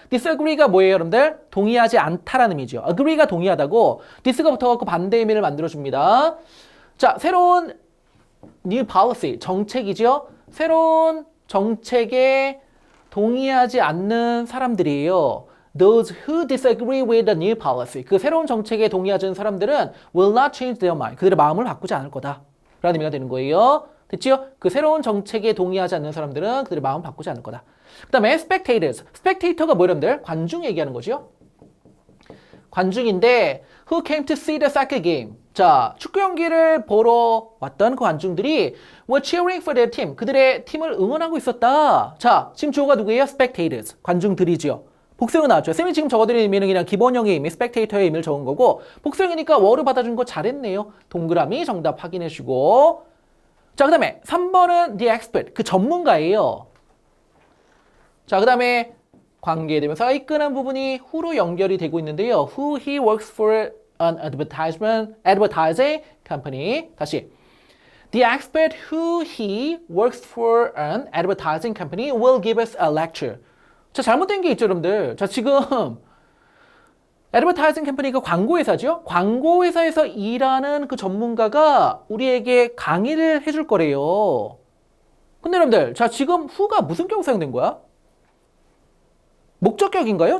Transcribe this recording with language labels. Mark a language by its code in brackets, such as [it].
[ko] disagree가 뭐예요, 여러분들? 동의하지 않다라는 의미죠. agree가 동의하다고, dis가 붙어갖고 반대 의미를 만들어줍니다. 자, 새로운 new policy, 정책이죠. 새로운 정책에 동의하지 않는 사람들이에요. [en] Those who disagree with the new policy. [ko] 그 새로운 정책에 동의하지 않는 사람들은 [en] will not change their mind. [ko] 그들의 마음을 바꾸지 않을 거다. 라는 의미가 되는 거예요. 됐지요? 그 새로운 정책에 동의하지 않는 사람들은 그들의 마음을 바꾸지 않을 거다. 그 다음에 spectators. spectator가 뭐 여러분들? 관중 얘기하는 거죠. 관중인데 [en] who came to see the soccer game. [ko] 자, 축구 경기를 보러 왔던 그 관중들이 [en] were cheering for their team. [ko] 그들의 팀을 응원하고 있었다. 자, 지금 주어가 누구예요? spectators. 관중들이지요. 복수형은 나왔죠. 쌤이 지금 적어드린 의미는 그냥 기본형의 의미, spectator의 의미를 적은 거고 복수형이니까 were 받아준 거 잘했네요. 동그라미 정답 확인해주고 자, 그 다음에 3번은 the expert, 그 전문가예요. 자, 그 다음에 관계대명사가 이끄는 부분이 who로 연결이 되고 있는데요. [en] who he works for an advertising company. [ko] 다시. [en] The expert who he works for an advertising company will give us a lecture. [ko] 자, 잘못된 게 있죠, 여러분들. 자, 지금 advertising company가 광고회사죠? 광고회사에서 일하는 그 전문가가 우리에게 강의를 해줄 거래요. 근데 여러분들, 자, 지금 who가 무슨 격 사용된 거야? 목적격인가요?